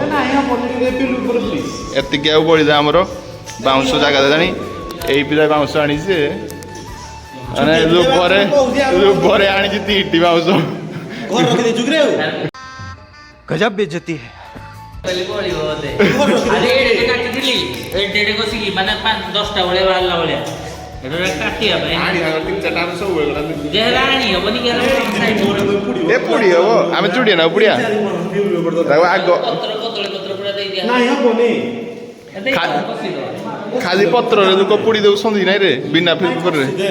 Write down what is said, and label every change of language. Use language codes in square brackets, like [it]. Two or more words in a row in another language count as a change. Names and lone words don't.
[or] ଏତିକି ଆଉ ପଡ଼ିଲା ଆମର ବାଉଁଶ ଜାଗା ଦେଲାଣି। ଏଇ ପିଲା ବାଉଁଶ ଆଣିଛି ମାନେ ଲୋଭରେ ଆଣିଛି 3ଟି ବାଉଁଶ। [hi] गजब बेइज्जती है। [or] କାଟିଥିଲି ଏଡେ କଷିକି ମାନେ 5-10ଟା ଭଳିଆ ବାହାରିଲା ଭଳିଆ ଏଟା କାଟିବା ପାଇଁ ଆଣି ହବନି କି ଏ ପୋଡ଼ି ହବ ଆମେ ଚୁଡ଼ିଆ ନା ପୁଡ଼ିଆ ତାକୁ ଆଗ ଖାଲି ପତ୍ରରେ ଲୋକ ପୋଡ଼ି ଦେଉଛନ୍ତି ନାଇଁ ରେ ବିନା ପେପରରେ।